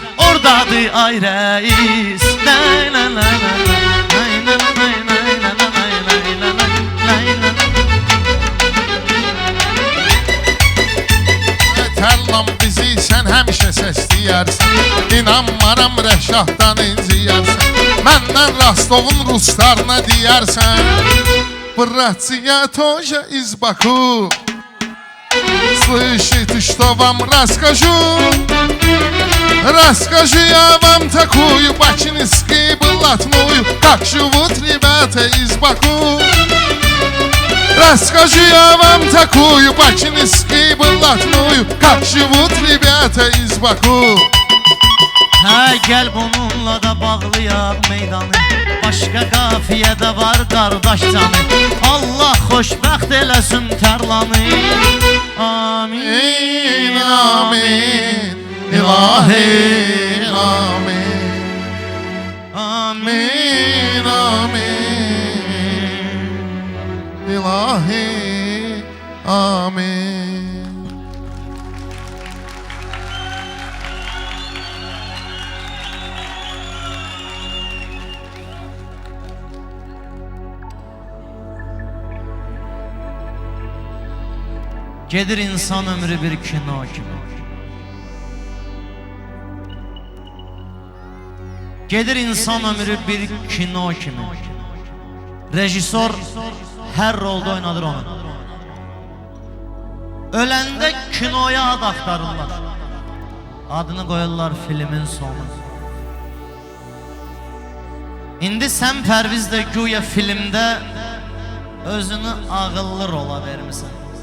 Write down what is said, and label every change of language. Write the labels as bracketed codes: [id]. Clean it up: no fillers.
[az] Ordadır ay rəis. Lay la la la la, lay la la la la, lay la la la la, lay la la la. Tərlan bizi sən həmişə səsləyərsən. İnanmaram Rəşaddan inciyərsən. Məndən Rostovun ruslarına deyərsən. [ru] Bratsia тоже из Баку. Слышите, что вам расскажу? Расскажу я вам такую бачинскую блатную, как живут ребята из Баку. Расскажу я вам такую бачинскую блатную, как живут ребята из Баку. [az] Hə, gəl bununla da bağlayaq meydanı. Başqa qafiyədə var qardaş canı. Allah xoşbəxt eləsin Tərlanı. Amin, amin, İlahi, amin. amin, Amin, İlahi, amin. Gedir insan ömrü bir kino kimi. Gedir insan ömrü bir kino kimi. Rejisor her rolda oynadır onu. Öləndə kinoya ad axtarırlar. Adını qoyurlar filmin sonu. İndi sən Pərviz də güya filmdə özünü ağıllı rola vermisən.